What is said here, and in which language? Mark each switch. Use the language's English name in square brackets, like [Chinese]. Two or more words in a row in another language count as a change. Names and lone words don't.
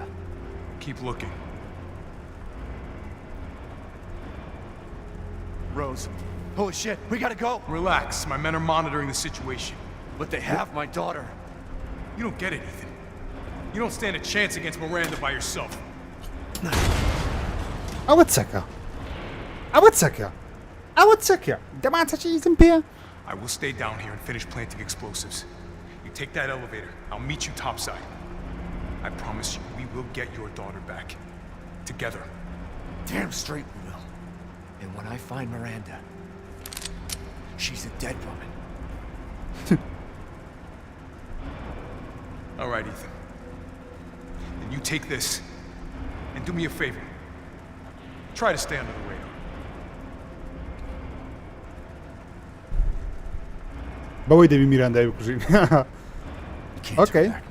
[English] Keep looking. Rose. Holy shit, we gotta go. Relax, my men are monitoring the situation. But they have my daughter. You don't get it, Ethan. You don't stand a chance against Miranda by yourself. [Central Kurdish] ئەوە چەکە ئەوە چەکە ئەوە چەکە دەماتە چیزم پێ [English] I will stay down here and finish planting explosives. You take that elevator. I'll meet you topside. I promise you, we will get your daughter back. Together. Damn straight we will. And when I find Miranda, she's a dead woman. All right, Ethan. Then you take this and do me a favor. Try to stay under the radar. [Central Kurdish] بەوەی دەبی میراندای بکوژین ئۆکەی